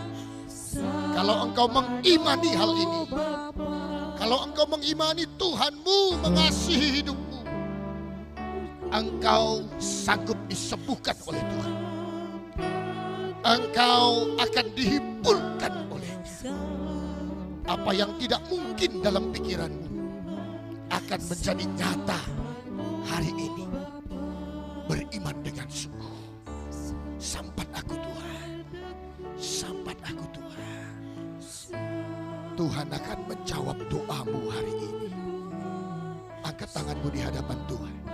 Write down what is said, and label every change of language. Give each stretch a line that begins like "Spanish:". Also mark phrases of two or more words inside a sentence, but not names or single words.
Indonesian: Kalau engkau mengimani hal ini, kalau engkau mengimani Tuhanmu mengasihi hidupmu, engkau sanggup disembuhkan oleh Tuhan. Engkau akan dihiburkan olehnya. Apa yang tidak mungkin dalam pikiranmu akan menjadi nyata hari ini. Beriman dengan sungguh.
Batak Karo: Sampat aku Tuhan, sampat aku Tuhan.
Indonesian: Tuhan akan menjawab doamu hari ini. Angkat tanganmu di hadapan Tuhan.